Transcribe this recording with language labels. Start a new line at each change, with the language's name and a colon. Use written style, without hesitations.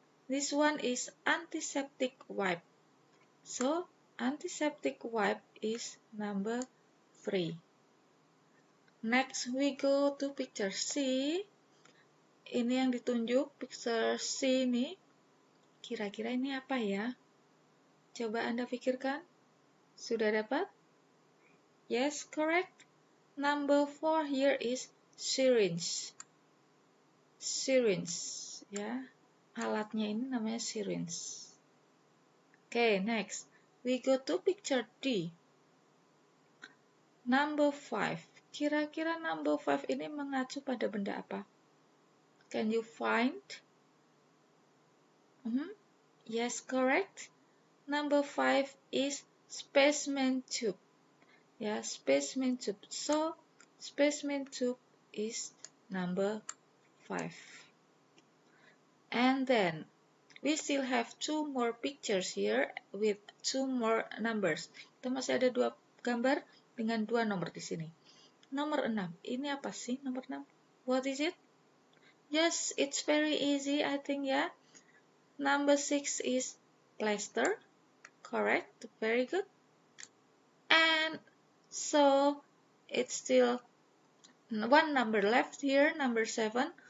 English: This one is antiseptic wipe. So, antiseptic wipe is number 3. Next, we go to picture C.
Indonesian: Ini yang ditunjuk, picture C ini. Kira-kira ini apa ya? Coba Anda pikirkan. Sudah dapat?
English: Yes, correct. Number 4 here is syringe. Syringe, ya.
Indonesian: Alatnya ini namanya syringe.
English: Okay, next. We go to picture D. Number 5.
Indonesian: Kira-kira number 5 ini mengacu pada benda apa?
English: Can you find? Yes, correct. Number 5 is specimen tube. Ya, specimen tube. So, specimen tube is number 5. And then, we still have 2 more pictures here with 2 more numbers.
Indonesian: Kita masih ada 2 gambar dengan 2 nomor di sini. Nomor 6. Ini apa sih nomor 6?
English: What is it? Yes, it's very easy, I think, ya. Number 6 is plaster. Correct. Very good. And so, it's still 1 number left here, number 7.